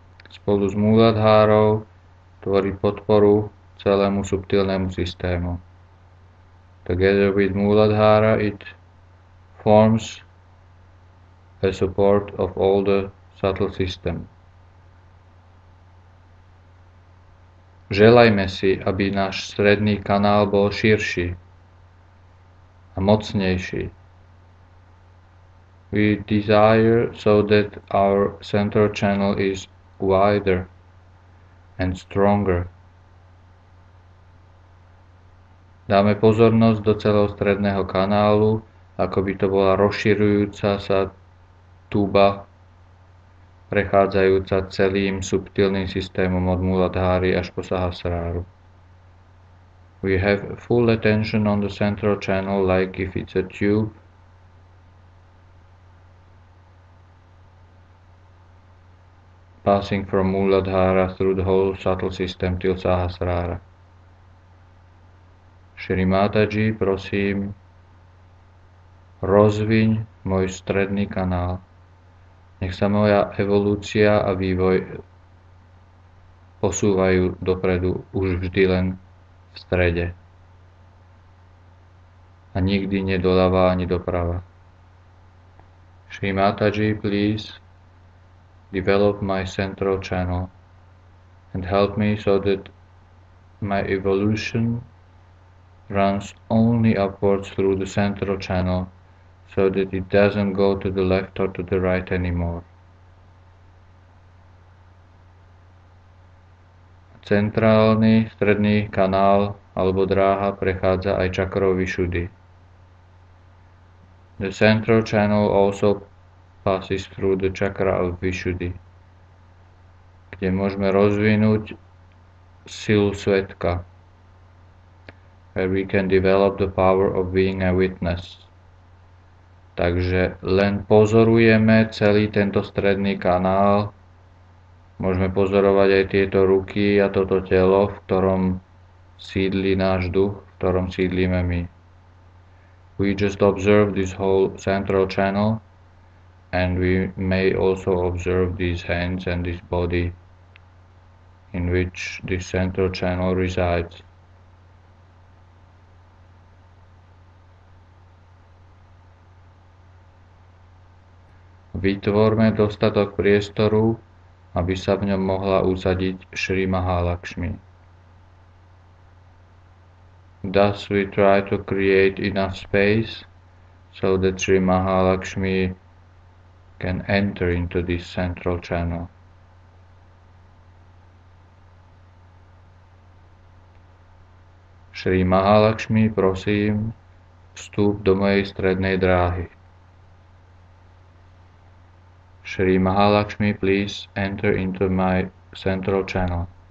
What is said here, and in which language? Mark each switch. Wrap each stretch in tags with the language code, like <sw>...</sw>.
<sk>Spolu s Muladhárou tvorí podporu celému subtilnému systému.</sk> <en>Together with Muladhara it forms a support of all the subtle system.</en> <sk>Želajme si, aby náš stredný kanál bol širší a mocnejší.</sk> <en>We desire so that our central channel is wider and stronger.</en> <sk>Dáme pozornosť do celého stredného kanálu, ako by to bola rozširujúca sa tuba, prechádzajúca celým subtilným systémom od Muladháry až po Sahasráru.</sk> <en>We have full attention on the central channel like if it's a tube passing from Muladhara through the whole subtle system till Sahasrara.</en> <sk>Shri Mataji, prosím, rozviň môj stredný kanál. Nech sa moja evolúcia a vývoj posúvajú dopredu už vždy len v strede. A nikdy nie doľava ani doprava.</sk> <en>Shri Mataji, please develop my central channel and help me so that my evolution runs only upwards through the central channel so that it doesn't go to the left or to the right anymore.</en> <sk>Centrálny stredný kanál alebo dráha prechádza aj čakrou Vishuddhi.</sk> <en>The central channel also passes through the chakra of Vishuddhi,</en> <sk>kde môžeme rozvinúť silu svetka,</sk> <en>where we can develop the power of being a witness.</en> <sk>Takže len pozorujeme celý tento stredný kanál, môžeme pozorovať aj tieto ruky a toto telo, v ktorom sídli náš duch, v ktorom sídlíme my.</sk> <en>We just observe this whole central channel, and we may also observe these hands and this body in which this central channel resides.</en> <sk>Vytvorme dostatok priestoru, aby sa v ňom mohla usadiť Šri Mahalakšmi.</sk> <en>Thus we try to create enough space so that Sri Mahalakshmi can enter into this central channel.</en> <sk>Sri Mahalakshmi, prosím, vstúp do mojej strednej dráhy.</sk> <en>Sri Mahalakshmi, please enter into my central channel.</en>